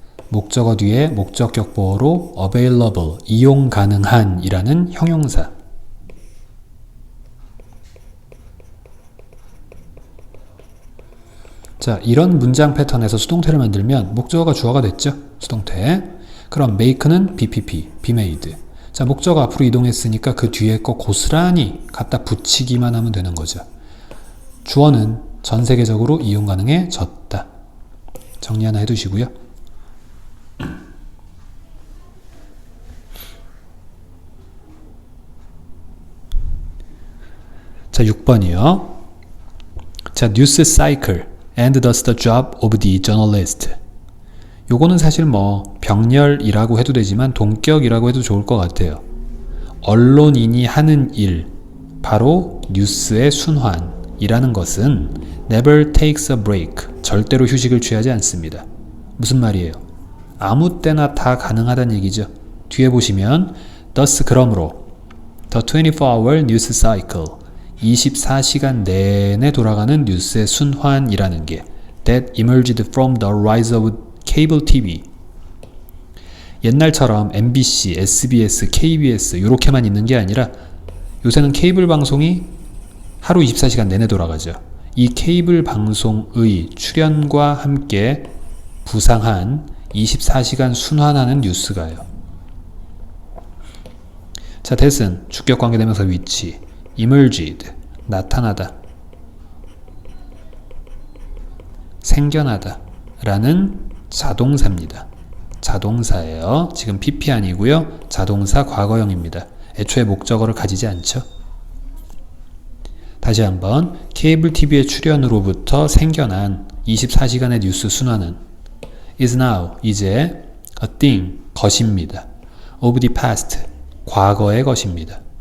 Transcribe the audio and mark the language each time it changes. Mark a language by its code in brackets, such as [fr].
[ko] 목적어 뒤에 목적격 보어로 available, 이용 가능한 이라는 형용사. 자, 이런 문장 패턴에서 수동태를 만들면 목적어가 주어가 됐죠? 수동태. 그럼 make는 BPP, be made. 자, 목적어 앞으로 이동했으니까 그 뒤에 거 고스란히 갖다 붙이기만 하면 되는 거죠. 주어는 전 세계적으로 이용 가능해졌다. 정리 하나 해두시고요. 자, 6번이요. [en] 자, news cycle and thus the job of the journalist. [ko] 요거는 사실 뭐 병렬이라고 해도 되지만 동격이라고 해도 좋을 것 같아요. 언론인이 하는 일, 바로 뉴스의 순환이라는 것은 [en] never takes a break, [ko] 절대로 휴식을 취하지 않습니다. 무슨 말이에요? 아무 때나 다 가능하다는 얘기죠. 뒤에 보시면 [en] thus, [ko] 그러므로 [en] the 24-hour news cycle, [ko] 24시간 내내 돌아가는 뉴스의 순환이라는 게 [en] that emerged from the rise of cable TV. [ko] 옛날처럼 MBC, SBS, KBS 이렇게만 있는 게 아니라 요새는 케이블 방송이 하루 24시간 내내 돌아가죠. 이 케이블 방송의 출연과 함께 부상한 24시간 순환하는 뉴스가요. 자, that은 주격 관계대명사 위치, emerged 나타나다, 생겨나다 라는 자동사입니다. 자동사예요. 지금 PP 아니고요. 자동사 과거형입니다. 애초에 목적어를 가지지 않죠. 다시 한번 케이블 TV의 출연으로부터 생겨난 24시간의 뉴스 순환은 [en] is now [ko] 이제 [en] a thing [ko] 것입니다. [en] of the past [ko] 과거의 것입니다.